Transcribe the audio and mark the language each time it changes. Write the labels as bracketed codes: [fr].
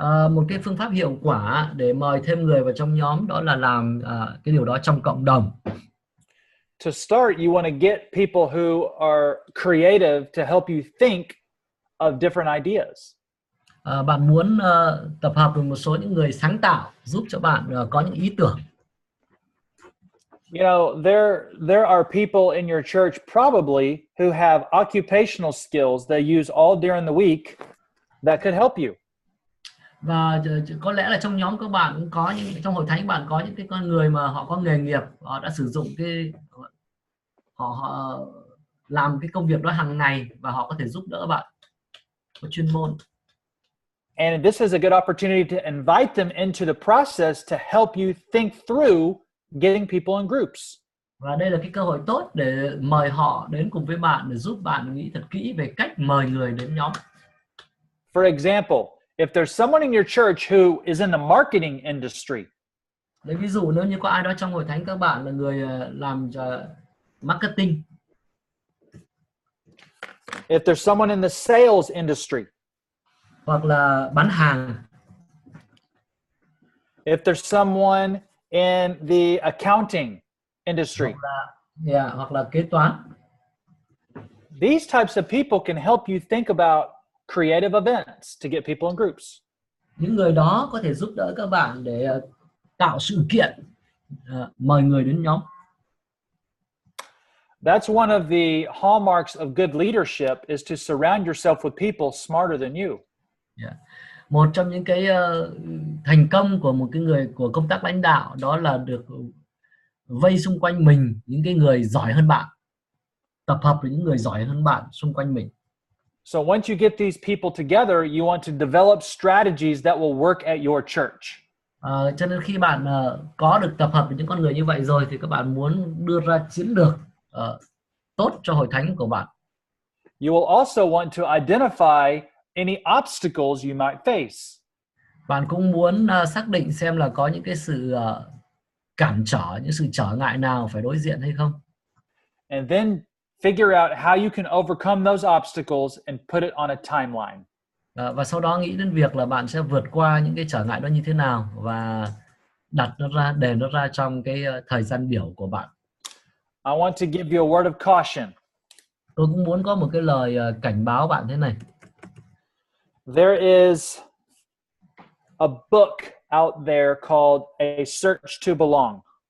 [vi] Một cái phương pháp hiệu quả để mời thêm người vào trong nhóm đó là làm cái điều đó trong cộng đồng. [en] To start, you want to get people who are creative to help you think of different ideas. [vi] Bạn muốn tập hợp với một số những người sáng tạo giúp cho bạn có những ý tưởng. [en] You know, there are people in your church probably who have occupational skills they use all during the week that could help you. [vi] Và có lẽ là trong nhóm các bạn cũng có trong hội thánh bạn có những cái con người mà họ có nghề nghiệp, họ đã sử dụng họ làm cái công việc đó hàng ngày và họ có thể giúp đỡ bạn, có chuyên môn. [en] And this is a good opportunity to invite them into the process to help you think through getting people in groups. [vi] Và đây là cái cơ hội tốt để mời họ đến cùng với bạn để giúp bạn nghĩ thật kỹ về cách mời người đến nhóm. [en] For example, if there's someone in your church who is in the marketing industry. [vi] Lấy ví dụ nếu như có ai đó trong hội thánh các bạn là người làm marketing. [en] If there's someone in the sales industry. [vi] Hoặc là bán hàng. [en] If there's someone in the accounting industry. [vi] Hoặc là kế toán. [en] These types of people can help you think about creative events to get people in groups. [vi] Những người đó có thể giúp đỡ các bạn để tạo sự kiện, mời người đến nhóm. [en] That's one of the hallmarks of good leadership is to surround yourself with people smarter than you. [vi] Một trong những cái thành công của một cái người của công tác lãnh đạo đó là được vây xung quanh mình những cái người giỏi hơn bạn, tập hợp với những người giỏi hơn bạn xung quanh mình. [en] So once you get these people together, you want to develop strategies that will work at your church. [vi] Cho nên khi bạn có được tập hợp với những con người như vậy rồi thì các bạn muốn đưa ra chiến lược tốt cho hội thánh của bạn. [en] You will also want to identify any obstacles you might face. [vi] Bạn cũng muốn xác định xem là có những cái sự cản trở, những sự trở ngại nào phải đối diện hay không. [en] And then figure out how you can overcome those obstacles and put it on a timeline. [vi] Và sau đó nghĩ đến việc là bạn sẽ vượt qua những cái trở ngại đó như thế nào và đặt nó ra, đề nó ra trong cái thời gian biểu của bạn. [en] I want to give you a word of caution. [vi] Tôi cũng muốn có một cái lời cảnh báo bạn thế này. [en] There is a book out there called A Search to Belong.